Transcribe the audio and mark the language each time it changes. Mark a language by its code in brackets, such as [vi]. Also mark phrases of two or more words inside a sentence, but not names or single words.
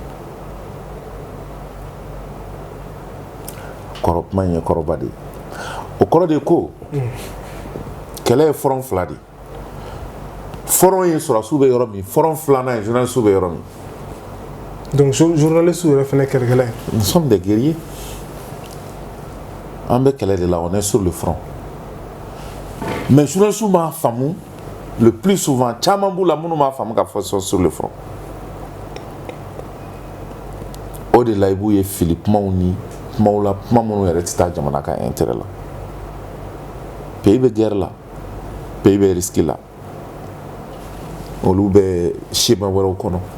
[bm] kuma in ye kɔrɔba de ye o kɔrɔ de ko kɛlɛ ye front fila de ye front ye sɔrɔsiw bɛ yɔrɔ min front filanan ye journalistes bɛ yɔrɔ min. Donc journalistes yɛrɛ fɛnɛ kɛlɛkɛla ye. [fr] Nous sommes des guerriers. [bm] An bɛ kɛlɛ de la [fr] on est sur le front. [bm] Mais journalistes m'a faamu [fr] le plus souvent [bm] caman b'u la minnu m'a faamu [fr] ka fɔ sur le front. [bm] O de la i b'u ye fili kumaw ni kumaw la kuma minnu yɛrɛ tɛ taa jamana ka intérêt la. Pays bɛ guerre la pays bɛ risque la olu bɛ schéma wɛrɛw kɔnɔ.